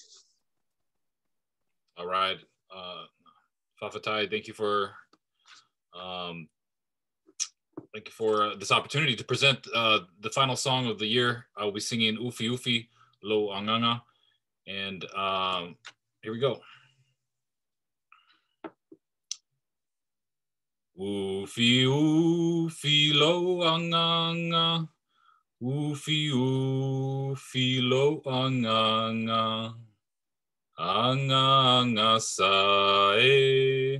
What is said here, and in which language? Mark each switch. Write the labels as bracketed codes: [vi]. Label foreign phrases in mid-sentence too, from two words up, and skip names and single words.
[en] All right. Fafatai, thank you for this opportunity to present the final song of the year. I will be singing Ufi Ufi Lo Anganga. And here we go. [sm] Ufi Ufi Lo Anganga. Ufi Ufi Lo Anganga. Anganga Sae.